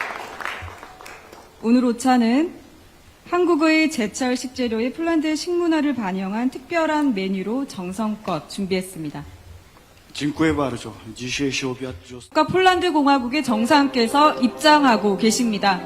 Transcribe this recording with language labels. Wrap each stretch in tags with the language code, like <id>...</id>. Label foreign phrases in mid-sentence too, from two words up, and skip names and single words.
<ko>오늘 오차는 한국의 제철 식재료의 폴란드 식문화를 반영한 특별한 메뉴로 정성껏 준비했습니다.</ko> <pl>Dziękuję bardzo. Dzisiejszy obiad</pl> <ko>국가 폴란드 공화국의 정상께서 입장하고 계십니다.</ko>